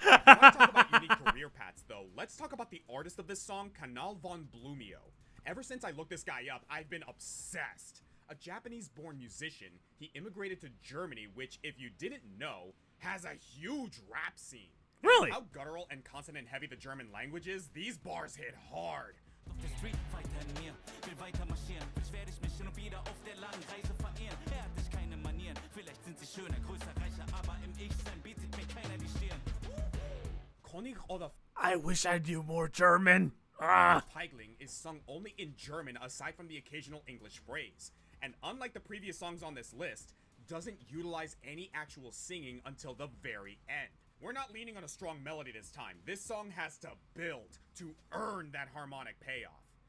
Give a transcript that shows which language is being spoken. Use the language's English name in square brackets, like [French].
[English] When I talk about unique career paths, though, let's talk about the artist of this song, Kanal von Blumio. Ever since I looked this guy up, I've been obsessed. A Japanese-born musician, he immigrated to Germany, which, if you didn't know, has a huge rap scene. Really? How guttural and consonant-heavy the German language is, these bars hit hard. [German] Der Street Fighter in mir will weiter marschieren. Vielleicht werde ich mich hin und wieder auf der langen Reise verehren. Hat nicht keine Manieren, vielleicht sind sie schöner, größer, reicher, aber im Ich-Sein bietet mir keiner die Stirn. König oder [English] I wish I knew more German. Ah. Feigling is sung only in German aside from the occasional English phrase, and unlike the previous songs on this list, doesn't utilize any actual singing until the very end. We're not leaning on a strong melody this time. This song has to build to earn that harmonic payoff.